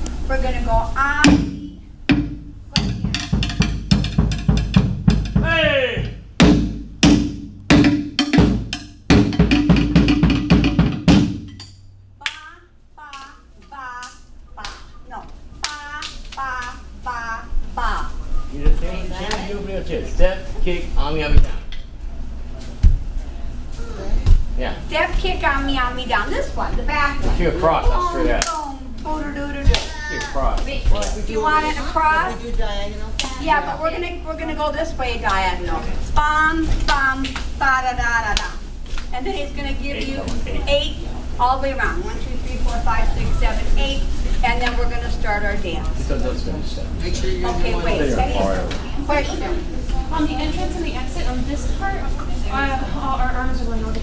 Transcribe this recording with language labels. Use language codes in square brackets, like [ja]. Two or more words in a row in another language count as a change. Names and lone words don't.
[en] We're going to go on. Hey! Ba, ba, ba, ba. No. Ba, ba, ba, ba. You just same you do with your step, kick, army down. Yeah. Step, kick, on me down. This one, the back one. Kick across, not straight out. Boom, boom, do. Kick across. Do you want it across? We do diagonal. Yeah, but we're gonna go this way diagonal. Bum, bum, ba da da da da. And then he's gonna give you 8 all the way around. 1, 2, 3, 4, 5, 6, 7, 8. And then we're gonna start our dance. Make sure you're Okay, wait. Question. On the entrance and the exit on this part, our arms are going over.